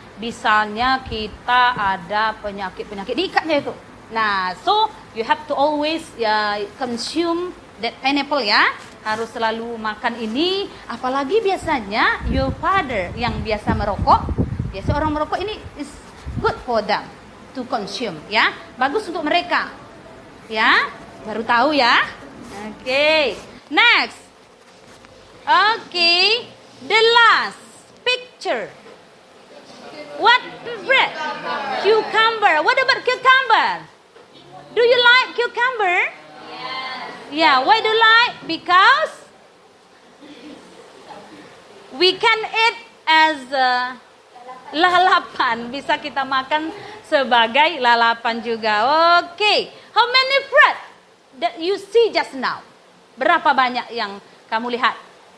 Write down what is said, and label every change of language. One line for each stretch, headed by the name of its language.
Indonesian: Misalnya kita ada penyakit diikatnya itu.
English: Nah, so you have to always consume that pineapple ya.
Indonesian: Harus selalu makan ini. Apalagi biasanya
English: your father
Indonesian: yang biasa merokok. Biasa orang merokok ini
English: is good for them to consume
Indonesian: ya. Bagus untuk mereka. Ya, baru tahu ya.
English: Okay. Next. Okay, the last picture. What bread? Cucumber. What about cucumber? Do you like cucumber? Yeah, why do you like? Because we can eat as lalapan.
Indonesian: Bisa kita makan sebagai lalapan juga.
English: Okay, how many fruit that you see just now?
Indonesian: Berapa banyak yang kamu lihat?